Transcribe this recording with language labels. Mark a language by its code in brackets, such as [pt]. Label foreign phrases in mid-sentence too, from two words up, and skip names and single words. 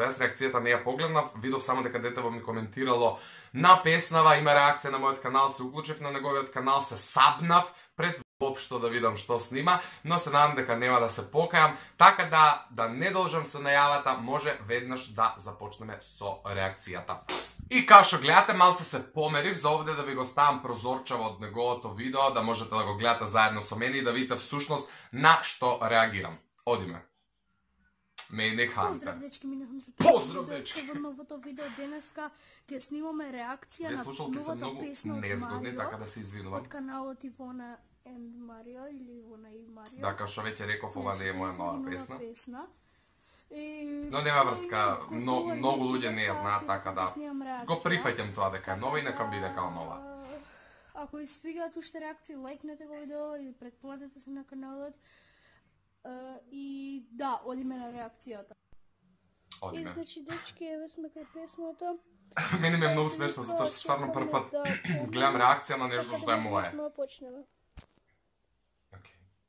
[mk] Jaz reakcijata ne ja pogledam, vidov samo da detevo mi komentiralo na pesnava, ima reakcija na moj kanal, se uključiv na njegoviot kanal, se sabnav pred uopšto da vidim što snima, no se nadam deka nema da se pokajam, tako da ne dolžem se najavata, može vednaš da započneme so reakcijata. I kao što gledate, malce se pomeriv za ovdje da vi go stavim prozorčavo od njegovoto video, da možete da go gledate zajedno so meni i da vidite vsušnost na što reagiram. Odime. Mini Hunter. Pozdrav, dečki, Mini Hunter. Pozdrav, dečki! V новото видео денеска ќе снимаме реакција на слушалки се новата много песна од незгодни, така Марио, да се извинувам. од каналот Ивона and Mario или Ивона и Марио. Да, [sr] kao što već je rekao, [mk] ova ne je moja nova pesna. И No nema vrska, mnogo ljudi ne zna, tako da go prihvaćam to дека je nova i neka biде kao nova. Ако ви свигаат уште реакции, лайкнете го видео и претплатете се на каналот. И да, одиме на реакцијата. Одиме. И значи, дечки, еве сме кај песната. Мене ми е много смешно, [sr] zato što stvarno prvi put gledam reakcija na nešto što je moje. [mk] Ма почнеме. Окей.